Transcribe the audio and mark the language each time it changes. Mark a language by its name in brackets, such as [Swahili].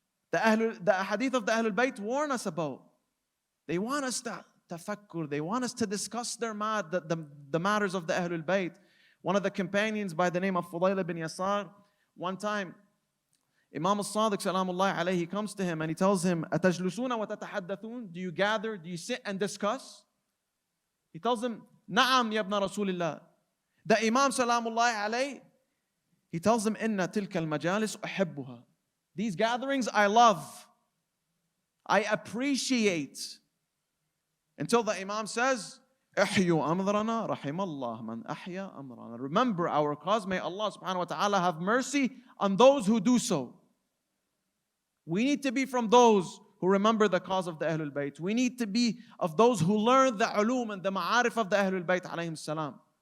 [English] The hadith of the Ahlul Bayt warn us about. They want us to tafakkur. They want us to discuss the matters of the Ahlul Bayt. One of the companions by the name of Fudayl bin Yasar, one time, Imam al-Sadiq salamullahi alayhi, he comes to him and he tells him, [Arabic] أَتَجْلُسُونَ وَتَتَحَدَّثُونَ? [English] Do you gather? Do you sit and discuss? He tells him, [Arabic] نعم يا ابن رسول الله. [English] The Imam salamullahi alayhi, he tells him, [Arabic] إِنَّ تِلْكَ الْمَجَالِسُ أَحِبُّهَا. [English] These gatherings I love. I appreciate. Until the Imam says, [Arabic] احيوا أمرنا رحم الله من أحيا أمرنا. [English] Remember our cause, may Allah subhanahu wa ta'ala have mercy on those who do so. We need to be from those who remember the cause of the Ahlul Bayt. We need to be of those who learn the ulum and the ma'arif of the Ahlul Bayt alayhim salam.